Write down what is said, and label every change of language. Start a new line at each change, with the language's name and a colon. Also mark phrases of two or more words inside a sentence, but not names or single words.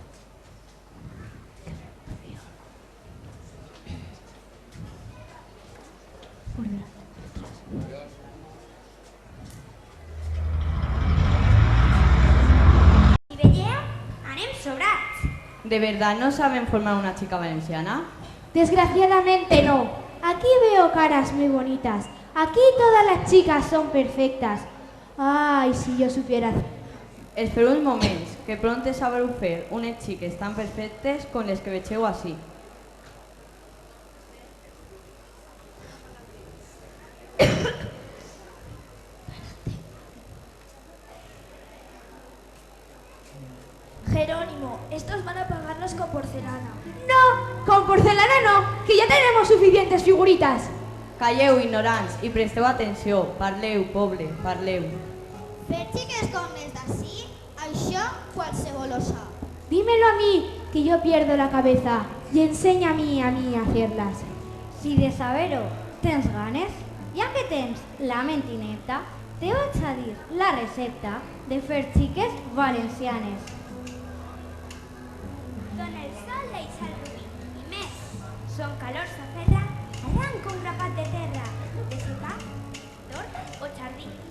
Catalan: I veieu? Anem sobrats.
Spanish: ¿De verdad no saben formar una chica valenciana? Desgraciadamente no. Aquí veo caras muy bonitas. Aquí todas las chicas son perfectas. Ay, si yo supiera.
Catalan: Espero un moment, que pronto sabreu fer unes xiques tan perfectes com les que vegeu així.
Spanish: Jerónimo, estos van a pagarnos con porcelana. No, con porcelana no, que ya tenemos suficientes figuritas.
Catalan: Calleu, ignorants, i presteu atenció. Parleu, poble, parleu. Fer xiques com les d'ací, això qualsevol ho sap.
Spanish: Dímelo a mí, que yo pierdo la cabeza, y enséñame a mí a hacerlas.
Catalan: Si de saber-ho tens ganes, ja que tens la ment inepta, te vaig a dir la recepta de fer xiques valencianes. Dona el sol l'eix al rubí, i més, son calor s'aferra, arranca un grapat de terra, de sopar, torta o jardí.